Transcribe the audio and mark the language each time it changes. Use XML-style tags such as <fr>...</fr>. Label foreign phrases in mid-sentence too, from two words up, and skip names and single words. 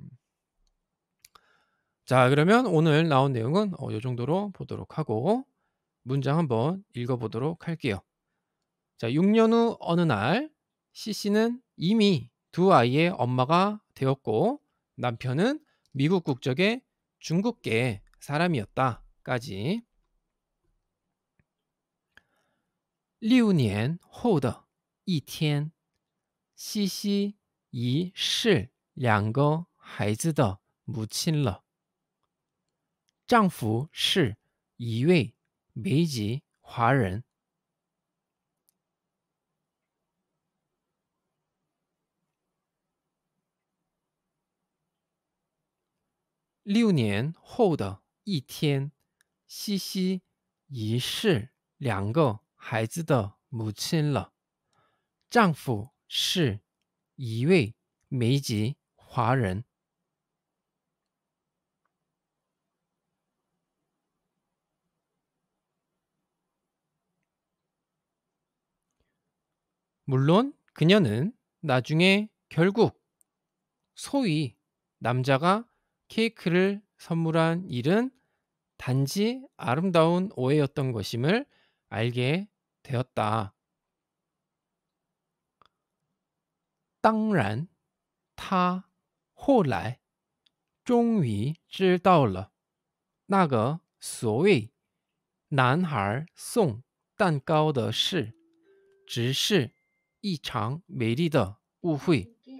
<ko>자, 그러면 오늘 나온 내용은 요 정도로 보도록 하고 문장 한번 읽어 보도록 할게요. 자, 6년 후 어느 날 C씨는 이미 두 아이의 엄마가 되었고 남편은 미국 국적의 중국계 사람이었다까지.</ko> <zh>6 年后的一天，西西已是两个孩子的母亲了。丈夫是一位美籍华人。6年后的一天，西西已是两个孩子的母亲了。丈夫是一位美籍华人。</zh> <ko>물론 그녀는 나중에 결국 소위 남자가 케이크를 선물한 일은 단지 아름다운 오해였던 것임을 알게 되었다.</ko> <zh>当然，她后来终于知道了，那个所谓男孩送蛋糕的事，只是一场美丽的误会。</zh>